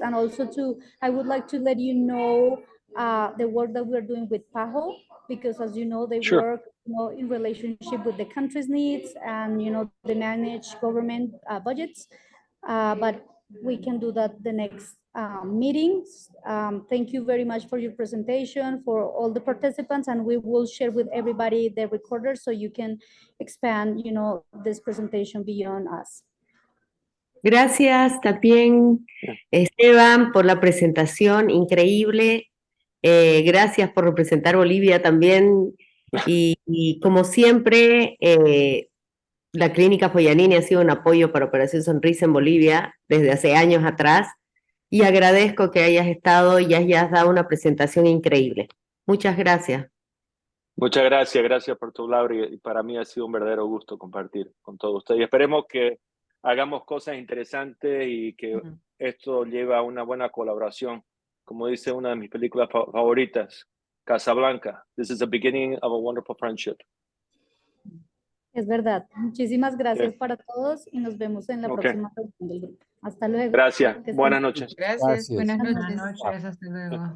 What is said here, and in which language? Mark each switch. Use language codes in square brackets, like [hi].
[en] And also I would like to let you know the work that we're doing with PAHO, because as you know, they work, you know, in relationship with the country's needs, and, you know, they manage government budgets. But we can do that the next meetings. Thank you very much for your presentation, for all the participants, and we will share with everybody the recorder so you can expand, you know, this presentation beyond us. [es] Gracias también, Esteban, por la presentación increíble. Gracias por representar Bolivia también. Y como siempre, la Clínica Foianini ha sido un apoyo para Operación Sonrisa en Bolivia desde hace años atrás. y agradezco que hayas estado y hayas dado una presentación increíble. Muchas gracias. Muchas gracias, gracias por tu palabra y para mí ha sido un verdadero gusto compartir con todos ustedes. Y esperemos que hagamos cosas interesantes y que esto lleve a una buena colaboración. Como dice una de mis películas favoritas, Casablanca. [en] This is the beginning of a wonderful friendship. [es] Es verdad. Muchísimas gracias Sí. para todos y nos vemos en la Ok. próxima reunión del grupo. Hasta luego. Gracias. Que estén Buenas bien. noches. Gracias. Buenas Buenas noches. Buenas noches, hasta luego.